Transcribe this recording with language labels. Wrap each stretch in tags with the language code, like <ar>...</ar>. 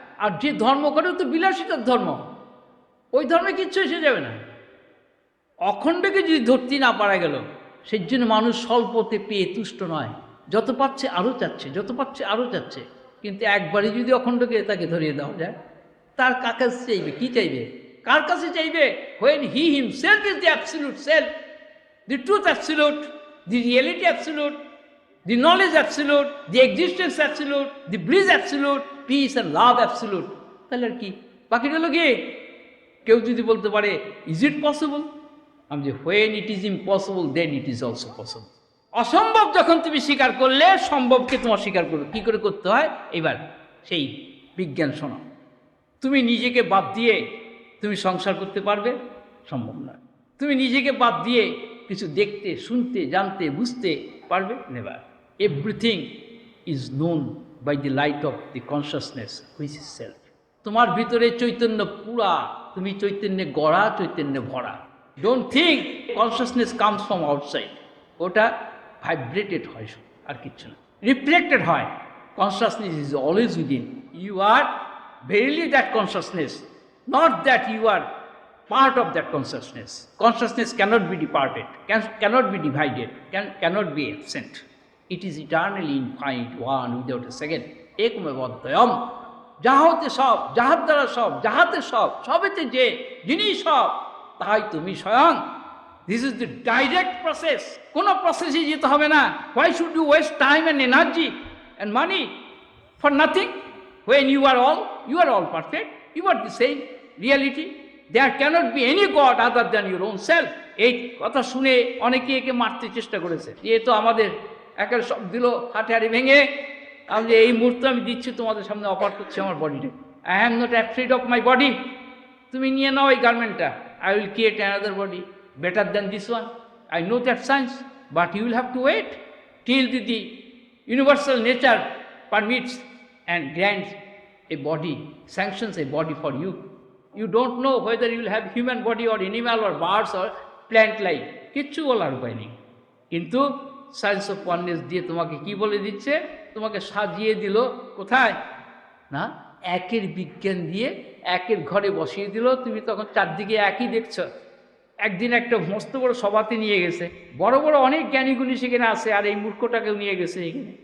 <bn>আর যে ধর্ম করে তো বিলাসিতার ধর্ম, ওই ধর্মে কিচ্ছু এসে যাবে না। অখণ্ডকে যদি ধরতে না পারা গেল, সেই জন্য মানুষ স্বল্পতে পেয়ে তুষ্ট নয়, যত পাচ্ছে আরও চাচ্ছে, যত পাচ্ছে আরও চাচ্ছে। কিন্তু একবারে যদি অখণ্ডকে তাকে ধরিয়ে দেওয়া যায়, তার কাছে চাইবে, কি চাইবে, কার কাছে চাইবে?</bn> <en>when he himself is the absolute self, the truth absolute, the reality absolute, the knowledge absolute, the existence absolute, the bliss absolute, peace and love absolute।</en> <bn>তাহলে আর কি বাকি রইল? কি কেউ যদি বলতে পারে</bn> <en>is it possible,</en> <bn>আমি যে</bn> <en>when it is impossible then it is also possible।</en> <bn>অসম্ভব যখন তুমি স্বীকার করলে, সম্ভবকে তোমার স্বীকার করো। কী করে করতে হয়? এবার সেই বিজ্ঞান শোনো। তুমি নিজেকে বাদ দিয়ে তুমি সংসার করতে পারবে? সম্ভব নয়। তুমি নিজেকে বাদ দিয়ে কিছু দেখতে, শুনতে, জানতে, বুঝতে পারবে? Never.</bn> <en>Everything is known by the light of the consciousness which is self.</en> <bn>তোমার ভিতরে চৈতন্য পুরা, তুমি চৈতন্যে গড়া, চৈতন্যে ভরা।</bn> <en>Don't think consciousness comes from outside.</en> <bn>ওটা ভাইব্রেটেড হয়, আর কিচ্ছু না। রিফ্লেক্টেড হয়।</bn> <en>Consciousness is always within. You are verily that consciousness, not that you are part of that consciousness. Consciousness cannot be departed, cannot be divided, cannot be absent. It is eternally infinite, one without a second.</en> <sa>ekmeva advyayam,</sa> <bn>যাহা হতে সব, যাহার দ্বারা সব, যাহাতে সব, সবেতে যে, যিনি সব, তাহাই তুমি স্বয়ং।</bn> <en>This is the direct process.</en> <bn>কোনো প্রসেসে যেতে হবে না।</bn> <en>Why should you waste time and energy and money for nothing? When you are all perfect, you are the same reality. There cannot be any God other than your own self.</en> <bn>এই কথা শুনে অনেকে একে মারতে চেষ্টা করেছে। এ তো আমাদের একের সব দিল হাঁটাহাড়ি ভেঙে। আমি যে এই মুহূর্তে আমি দিচ্ছি তোমাদের সামনে, অফার করছি আমার বডিটা।</bn> <en>I am not afraid of my body.</en> <bn>তুমি নিয়ে নাও এই গার্মেন্টটা।</bn> <en>I will create another body better than this one. I know that science, but you will have to wait till the universal nature permits and grants a body, sanctions a body for you. You don't know whether you will have human body or animal or birds or plant life.</en> <bn>কিচ্ছু বলার উপায় নেই। কিন্তু</bn> <en>science of oneness</en> <bn>দিয়ে তোমাকে কি বলে দিচ্ছে? তোমাকে সাজিয়ে দিল কোথায় না? একের বিজ্ঞান দিয়ে একের ঘরে বসিয়ে দিল। তুমি তখন চারদিকে একই দেখছো। একদিন একটা মস্ত বড় সভাতে নিয়ে গেছে, বড় বড় অনেক জ্ঞানীগুলি সেখানে আছে, আর এই মূর্খটাকেও নিয়ে গেছে এখানে।</bn>